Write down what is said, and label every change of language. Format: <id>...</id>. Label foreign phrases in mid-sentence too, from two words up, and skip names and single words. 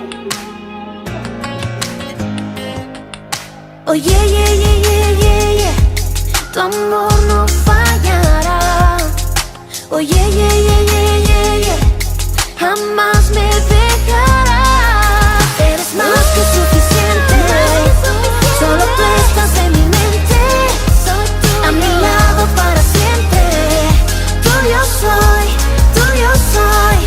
<en>Oh yeah, yeah, yeah, yeah, yeah, yeah.</en> <es>Tu amor no fallará.</es> <en>Oh yeah, yeah, yeah, yeah, yeah, yeah.</en> <es>Jamás me dejarás. Eres más que suficiente. Solo tú estás en mi mente, a mi lado para siempre. Tuyo soy, tuyo soy.</es>